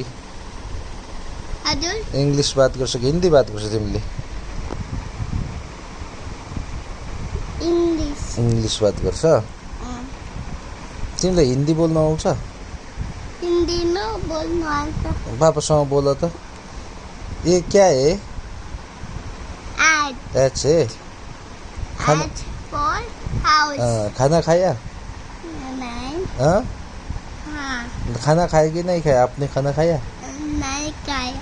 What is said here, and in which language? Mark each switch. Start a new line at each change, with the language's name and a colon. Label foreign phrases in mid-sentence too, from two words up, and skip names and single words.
Nepali: हजुर। इङ्ग्लिस बात गर्छ कि हिन्दी बात गर्छ तिमीले? इङ्ग्लिस बात गर्छ। तिमीलाई हिन्दी बोल्नु आउँछ? हिन्दी न बोल्नु आउँछ। पापासँग बोल त।
Hindi: ये क्या है? एच है।
English: H for house.
Hindi: खाना खाया? नहीं। खाना खाया कि नहीं खाया? आपने खाना खाया? नहीं खाया।